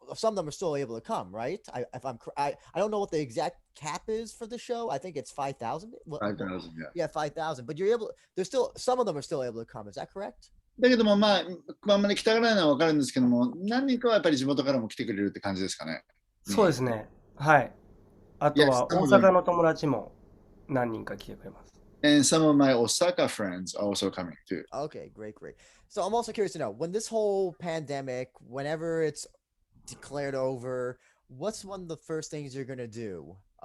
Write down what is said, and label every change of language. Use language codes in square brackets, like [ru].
[en] Some of them are still able to come, right? I don't know what the exact cap is for the show. I think it's 5,000. 5,000, yeah. Yeah, 5,000. But you're able. There's still some of them are still able to come. Is that correct? [ja] だけども、まあ、あんまり来たがらないのは分かるんですけども、何人かはやっぱり地元からも来てくれるって感じですかね。そうですね。はい。あと [en] Yes, [ja] は大阪の友達も何人か来てくれます。 [en] and some of my Osaka friends are also coming too. Okay, great. So I'm also curious to know when this whole pandemic, whenever it's declared over, what's one of the first things you're gonna do?